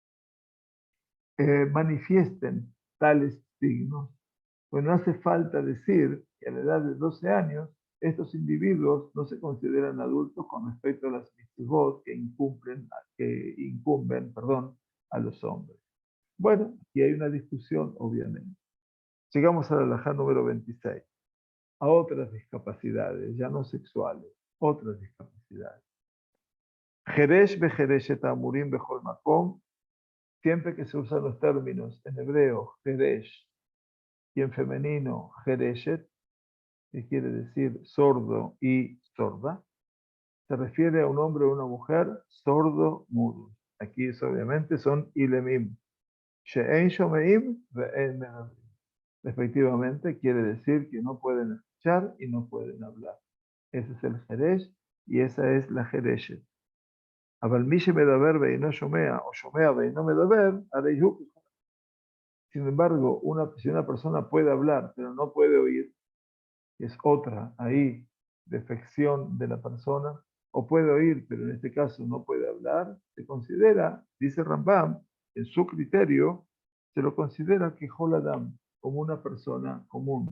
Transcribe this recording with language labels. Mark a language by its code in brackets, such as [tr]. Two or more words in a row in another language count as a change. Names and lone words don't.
[es] manifiesten tales signos, pues no hace falta decir que a la edad de 12 años estos individuos no se consideran adultos con respecto a las mitzvot que incumben, a los hombres. Bueno, aquí hay una discusión, obviamente. Llegamos a la halajá número 26, a otras discapacidades, ya no sexuales, otras discapacidades. [he] חרש וחרשת אמורים בכל מקום, [es] siempre que se usan los términos en hebreo, jeresh, y en femenino, jereshet, que quiere decir sordo y sorda, se refiere a un hombre o una mujer sordo, mudo. Aquí obviamente son ilemim. [he] שאין שומעים ואין מדברים. [es] Respectivamente, quiere decir que no pueden escuchar y no pueden hablar. Ese es el jeresh y esa es la jereshet. [he] אבל מי שמדבר ואינו שומע, o שומע ואינו מדבר, הרי הוא. [es] Sin embargo, si una persona puede hablar, pero no puede oír, es otra ahí defección de la persona, o puede oír, pero en este caso no puede hablar, se considera, dice Rambam, en su criterio, se lo considera que Joladam, como una persona común.